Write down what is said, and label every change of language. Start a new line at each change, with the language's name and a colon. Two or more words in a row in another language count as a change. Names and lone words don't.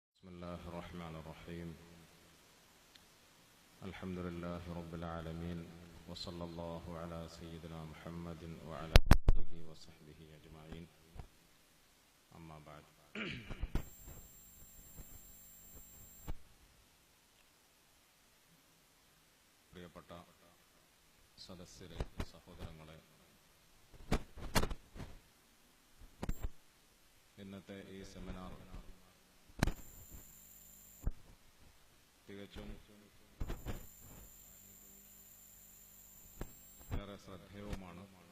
Arabic: الله الرحمن الرحيم الحمد لله رب العالمين وصلى الله على سيدنا محمد وعلى آله وصحبه أجمعين أما بعد
Malayalam: പ്രിയപ്പെട്ട സദസ്യരെ, സഹോദരങ്ങളെ, ഇന്നത്തെ ഈ സെമിനാർ തികച്ചും ഏറെ ശ്രദ്ധേയവുമാണ്.